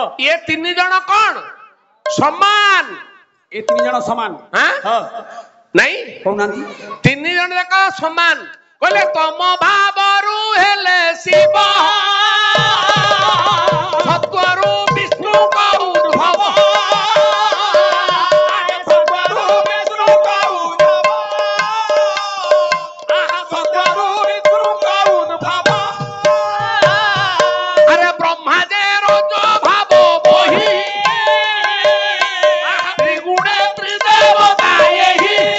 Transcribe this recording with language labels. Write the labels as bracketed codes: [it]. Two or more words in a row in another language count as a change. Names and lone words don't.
[or] ଏ ତିନି ଜଣ କଣ ସମାନ? ଏ ତିନି ଜଣ ସମାନ? ହଁ। ନାଇଁ କହୁନାହାନ୍ତି। ତିନି ଜଣ ଯାକ ସମାନ। କହିଲେ ତମ ଭାବରୁ ହେଲେ ଶିବ, ସତ୍ୱରୁ ବିଷ୍ଣୁଙ୍କ ଉଦ୍ଭବ। ଆରେ ବ୍ରହ୍ମା ଯେ ରଜ ଭାବ ବହି, ତ୍ରିଗୁଣେ ତ୍ରିଦେବତା ଏହି।